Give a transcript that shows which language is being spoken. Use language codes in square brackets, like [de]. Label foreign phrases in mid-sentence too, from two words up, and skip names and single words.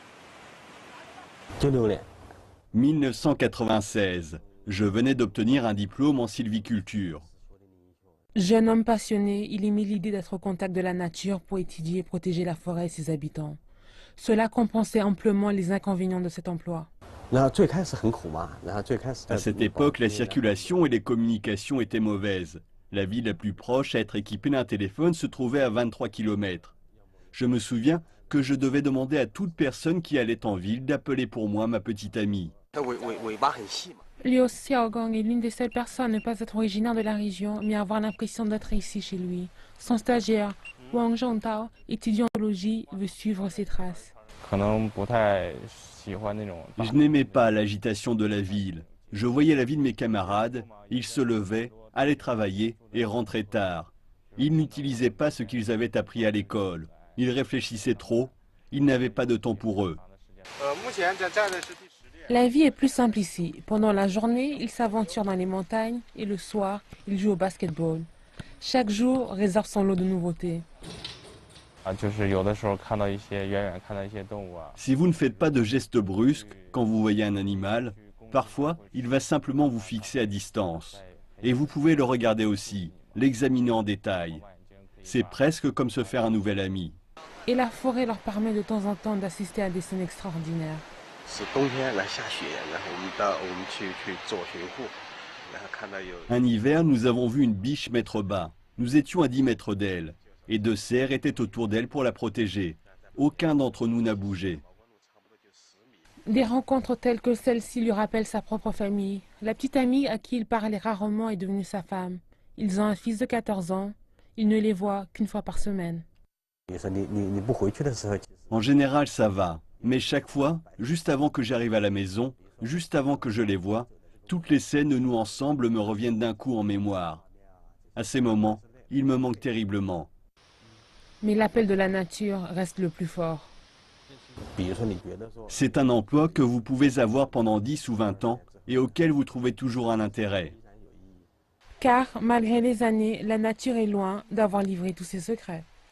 [zh] 96年， [fr] 1996. Je venais d'obtenir un diplôme en sylviculture. Jeune homme passionné, il aimait l'idée d'être au contact de la nature pour étudier et protéger la forêt et ses habitants. Cela compensait amplement les inconvénients de cet emploi. [zh] 然后最开始很苦嘛，然后最开始 [fr] À cette époque, la circulation et les communications étaient mauvaises. La ville la plus proche à être équipée d'un téléphone se trouvait à 23 km. Je me souviens que je devais demander à toute personne qui allait en ville d'appeler pour moi ma petite amie. [zh] 尾巴很细嘛。 [fr] Liu Xiaogong est l'une des seules personnes à ne pas être originaire de la région, mais avoir l'impression d'être ici chez lui. Son stagiaire, Wang Zhongtao, étudiant en biologie, veut suivre ses traces. [zh] 可能不太喜欢那种。 [fr] Je n'aimais pas l'agitation de la ville. Je voyais la vie de mes camarades, ils se levaient, allaient travailler et rentraient tard. Ils n'utilisaient pas ce qu'ils avaient appris à l'école. Ils réfléchissaient trop, ils n'avaient pas de temps pour eux. La vie est plus simple ici. Pendant la journée, il s'aventure dans les montagnes et le soir, il joue au basketball. Chaque jour réserve son lot de nouveautés. [zh] 就是有的时候看到一些远远看到一些动物啊， [fr] Si vous ne faites pas de gestes brusques quand vous voyez un animal, parfois il va simplement vous fixer à distance. Et vous pouvez le regarder aussi, l'examiner en détail. C'est presque comme se faire un nouvel ami. Et la forêt leur permet de temps en temps d'assister à des scènes extraordinaires. [zh] 是冬天来下雪，然后我们去做巡护，然后看到有 [fr] Un hiver, nous avons vu une biche mettre bas. Nous étions à 10 mètres d'elle. Et 2 cerfs étaient autour d'elle pour la protéger. Aucun d'entre nous n'a bougé. Des rencontres telles que celle-ci lui rappellent sa propre famille. La petite amie à qui il parlait rarement est devenue sa femme. Ils ont un fils de 14 ans. Il ne les voit qu'une fois par semaine. [zh] 你说你不回去的时候， [fr] En général, ça va. Mais chaque fois, juste avant que j'arrive à la maison, juste avant que je les voie, toutes les scènes de nous ensemble me reviennent d'un coup en mémoire. À ces moments, il me manque terriblement. Mais l'appel de la nature reste le plus fort. [zh] 比如说你觉得说， [fr] C'est un emploi que vous pouvez avoir pendant 10 ou 20 ans et auquel vous trouvez toujours un intérêt. Car, malgré les années, la nature est loin d'avoir livré tous ses secrets.